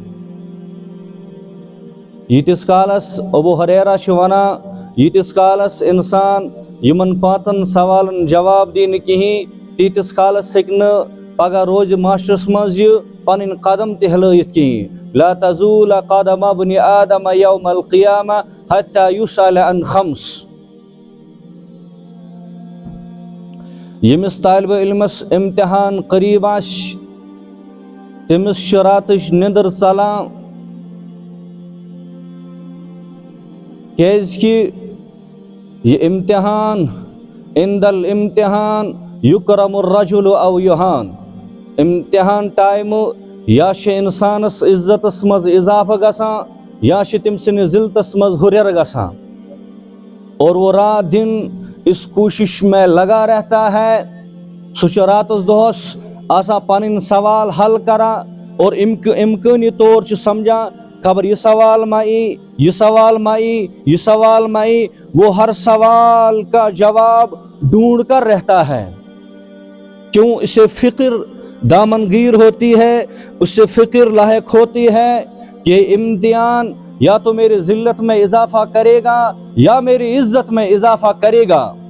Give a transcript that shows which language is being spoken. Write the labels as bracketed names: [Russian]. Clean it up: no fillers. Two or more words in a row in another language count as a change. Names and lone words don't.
[Kashmiri] ییٖتِس کالس ابو ہریرہ چھُ ونان ییٖتِس کالس انسان یمن پانژن سوالن جواب دی نہٕ کہین تیٖتِس کالس ہیٚکہِ نہٕ پگہہ روزِ معاشرس منٛز یہِ پنٕنۍ قدم تہِ ہلٲیِتھ کہین۔ [Arabic] لا تزول قدم ابن آدم یوم القیامہ حتی یسأل عن خمس۔ [Kashmiri] ییٚمِس طالبہ علمس امتحان قریب آسہِ تٔمِس چھِ راتٕچ نِندٕر ژلان، کیازکہِ یہ امتحان [Arabic] عند الامتحان یکرم الرجل او یہان، [Kashmiri] امتحان ٹائمہٕ یا چھِ انسانس عزتس مز اضافہ گژھان یا چھِ تٔمۍ سٕنٛدِس ذلتس مز ہُریر گژھان، [Urdu] اور وہ رات دن اس کوشش میں لگا رہتا ہے، [Kashmiri] سُہ چھُ راتس دۄہس آسان پنٕنۍ سوال حل کران اور امکٲنی طور چھُ سمجھان خبر یہ سوال ما ای، یہ سوال ما ای، یہ سوال ما ای، [Urdu] وہ ہر سوال کا جواب ڈھونڈ کر رہتا ہے۔ کیوں؟ اسے فکر دامنگیر ہوتی ہے، اس سے فکر لاحق ہوتی ہے کہ امتحان یا تو میری ذلت میں اضافہ کرے گا یا میری عزت میں اضافہ کرے گا۔